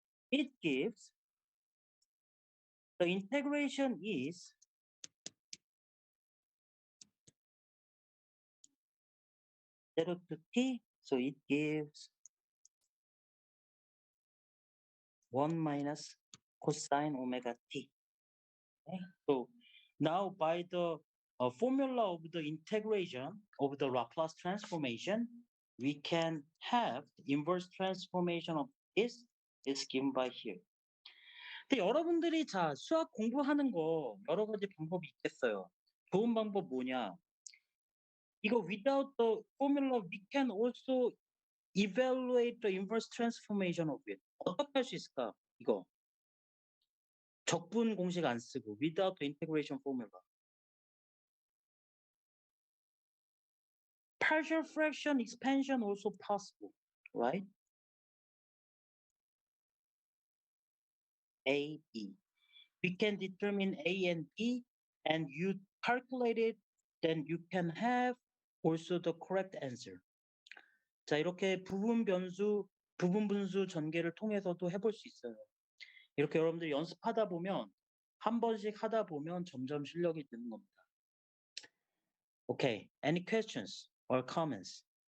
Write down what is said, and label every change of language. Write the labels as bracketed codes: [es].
[en] It gives, the integration is zero to t, so it gives 1 minus cosine omega t. Okay? So now by the formula of the integration of the Laplace transformation, we can have the inverse transformation of this is given by here. [ko] 근데 여러분들이 자 수학 공부하는 거 여러 가지 방법이 있겠어요. 좋은 방법 뭐냐? 이거 [en] without the formula, we can also evaluate the inverse transformation of it. [ko] 어떻게 할 수 있을까? 이거 적분 공식 안 쓰고 [en] without the integration formula. Partial fraction expansion also possible, right? A, B. We can determine A and B, and you calculate it, then you can have also the correct answer. [ko] 자, 이렇게 부분 분수 전개를 통해서도 해볼 수 있어요. 이렇게 여러분들이 연습하다 보면 한 번씩 하다 보면 점점 실력이 느는 겁니다. [en] Okay, any questions or comments?